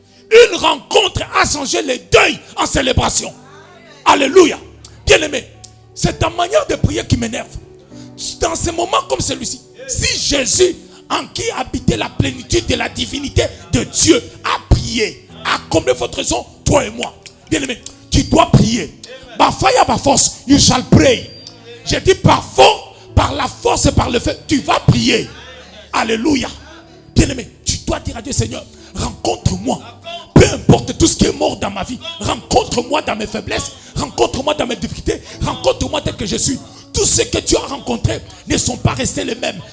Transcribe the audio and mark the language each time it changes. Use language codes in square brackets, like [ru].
[fr] Une rencontre a changé les deuils en célébration. Alléluia. Bien-aimé, c'est ta manière de prier qui m'énerve. Dans ces moments comme celui-ci, si Jésus, en qui habitait la plénitude de la divinité de Dieu, a prié, a comblé votre raison, toi et moi. Bien-aimé, tu dois prier. [en] By fire, by force, you shall pray. [fr] J'ai dit par la force et par le fait, tu vas prier. Alléluia. Bien-aimé, tu dois dire à Dieu, Seigneur, rencontre-moi. Peu importe tout ce qui est mort dans ma vie. Rencontre-moi dans mes faiblesses. Rencontre-moi dans mes difficultés. Rencontre-moi tel que je suis. Tous ceux que tu as rencontrés ne sont pas restés les mêmes.